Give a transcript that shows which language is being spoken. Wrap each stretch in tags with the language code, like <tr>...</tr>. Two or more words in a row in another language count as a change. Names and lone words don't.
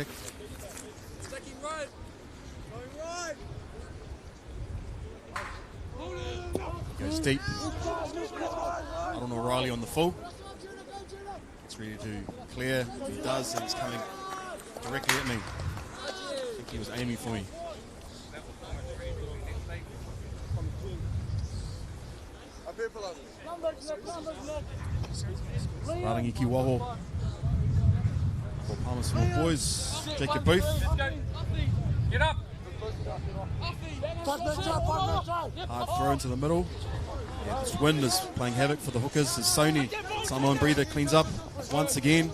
<en>Sticking right. Going right. Goes deep. I don't know, Riley on the full. It's ready to clear. He does, and it's coming directly at me. I think he was aiming for me.</en> <mi>Rarangi ki Waho</mi> <en>for Palmerston North Boys. Jacob Booth. Get up. Hard throw into the middle. Yeah, this wind is playing havoc for the hookers as Sony, Samoan breather, cleans up once again.</en>